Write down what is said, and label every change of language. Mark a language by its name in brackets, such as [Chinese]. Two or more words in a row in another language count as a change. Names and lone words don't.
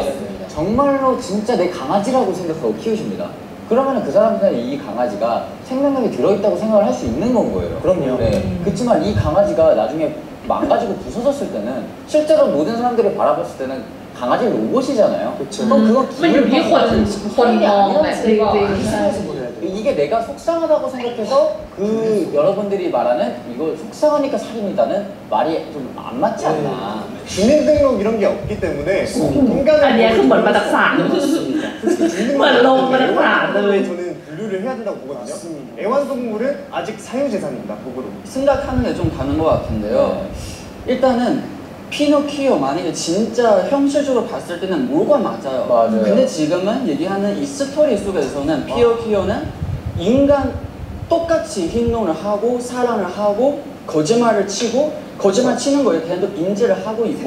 [Korean] 정말로 진짜 내 강아지라고 생각하고 키우십니다. 그러면 그 사람들은 이 강아지가 생명력이 들어있다고 생각을 할 수 있는 건 거예요. 그럼요. 네. 그렇지만 이 강아지가 나중에 망가지고 부서졌을 때는 실제로 모든 사람들이 바라봤을 때는 강아지 로봇이잖아요. 그럼 그거 [Thai] มันอยู่ที่คนมองแหละจริง [Korean] 이게 내가 속상하다고 생각해서 그 여러분들이 말하는 이거 속상하니까 살인이다는 말이 좀 안 맞지 않나. 주민등록 이런 게 없기 때문에 [Thai] อันเนี้ยคือเหมือนมาจากศาล เหมือนลงมาจากศาลเลย [Korean] 저는 분류를 해야 된다고 보거든요. 애완동물은 아직 사유재산입니다. 법으로. 생각하는 게 좀 다른 것 같은데요. 일단은 피노키오 만약에 진짜 현실적으로 봤을 때는 뭐가 맞아요. 근데 지금은 얘기하는 이 스토리 속에서는 피노키오는 인간 똑같이 행동을 하고 사랑을 하고 거짓말을 치고 거짓말 치는 거에 대한 인지를 하고 있고